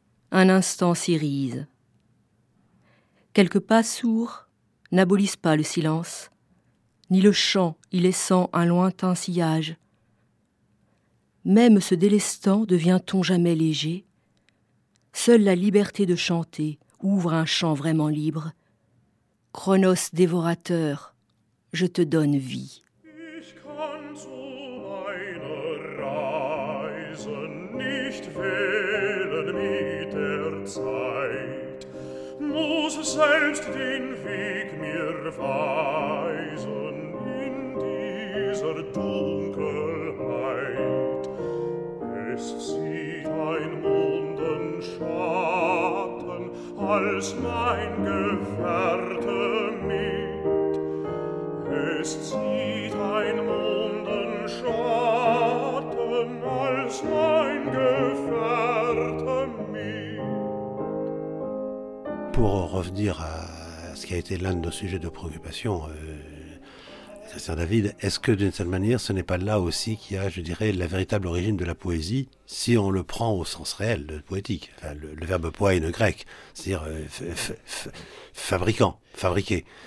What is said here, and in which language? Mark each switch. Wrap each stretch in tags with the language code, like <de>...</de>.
<fr>Un instant s'irise. Quelques pas sourds n'abolissent pas le silence, ni le chant y laissant un lointain sillage. Même se délestant, devient-on jamais léger ? Seule la liberté de chanter ouvre un champ vraiment libre. Chronos dévorateur, je te donne vie.</fr> <de>Ich kann zu meiner Reise nicht wählen mit der Zeit. Muss selbst den Weg mir weisen in dieser Dunkelheit. Es zieht ein Mondenschatten als mein Gefährte mit. Es zieht ein Mondenschatten als mein Gefährte mit.</de> <fr>Pour revenir à ce qui a été l'un de nos sujets de préoccupation, Christian David, est-ce que d'une certaine manière, ce n'est pas là aussi qu'il y a, je dirais, la véritable origine de la poésie, si on le prend au sens réel de poétique, enfin, le verbe poéine grec, c'est-à-dire fabricant, fabriqué.</fr>